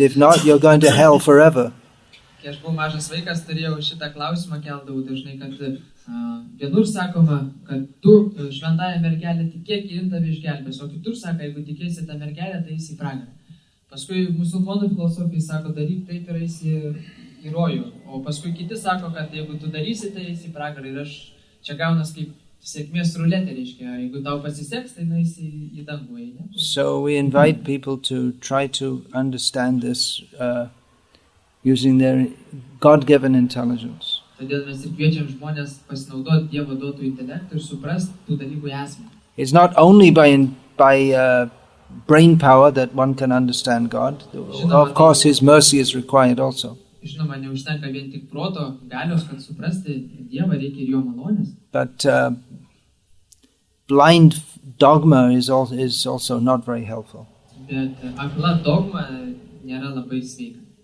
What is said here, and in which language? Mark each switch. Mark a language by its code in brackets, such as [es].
[en] If not, you're going to hell forever. [lt] Kai aš buvau mažas vaikas, turėjau šitą klausimą keldavau dažnai, kad vienur sakoma, kad tu šventąją mergelę tikėk ir jin tave išgelbės, o kitur sako, jeigu tikėsi tą mergelę, tai eisi į pragarą. Paskui musulmonų filosofai sako, daryk taip ir eisi į rojų, o paskui kiti sako, kad jeigu tu darysi, tai eisi į pragarą. Ir aš čia gaunas kaip sėkmės ruletė, reiškia, jeigu tau pasiseks, tai eisi į dangų. [en] So we invite people to try to understand this using their God-given intelligence. [lt] Todėl mes ir kviečiam žmonės pasinaudoti Dievo duotų intelektų ir suprasti tų dalykų esmę. [en] It's not only by brain power that one can understand God. Of course, His mercy is required also. [lt] Žinoma, neužtenka vien tik proto galios, kad suprasti Dievą, reikia ir jo malonės. [en] But blind dogma is also not very helpful. [lt] Bet akla dogma nėra labai sveika.